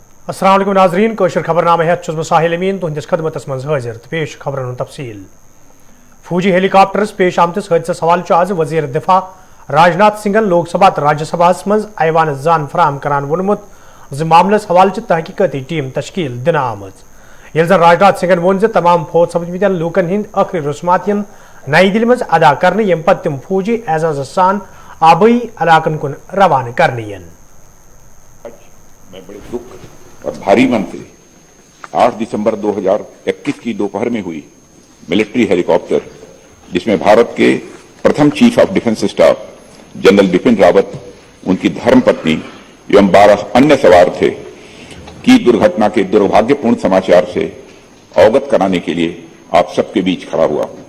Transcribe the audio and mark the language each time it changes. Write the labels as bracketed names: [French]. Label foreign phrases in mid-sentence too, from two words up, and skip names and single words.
[Kashmiri] अस्सलाम वालेकुम नाज़रीन, कोशर खबरनामा है साहिल अमीन तुहंदिस खदमतस मज हाजिर तो पेश खबरन तफसील। फौजी हेलीकॉप्टर्स पेश आमतिस हादसस हवाले आज वजीर दिफा राजनाथ सिंहन लोकसभा तो राज्यसभा मज ऐवान जान फराम करान वोनमुत ज मामलस हवाले तहकीकती टीम तश्कील दिन आमज। ये जन राजनाथ सिंहन वोन तमाम फौज सपदमत लूकन हिंद आखिरी रस्मात नई दिल्ली मज अदा करने यम पत तिम फौजी एजाज सान आबई इलाकन कुन रवाना करने। [Hindi] मैं बड़े दुख और भारी मन से 8 दिसंबर 2021 की दोपहर में हुई मिलिट्री हेलीकॉप्टर, जिसमें भारत के प्रथम चीफ ऑफ डिफेंस स्टाफ जनरल बिपिन रावत, उनकी धर्मपत्नी एवं 12 अन्य सवार थे, की दुर्घटना के दुर्भाग्यपूर्ण समाचार से अवगत कराने के लिए आप सबके बीच खड़ा हुआ हूं।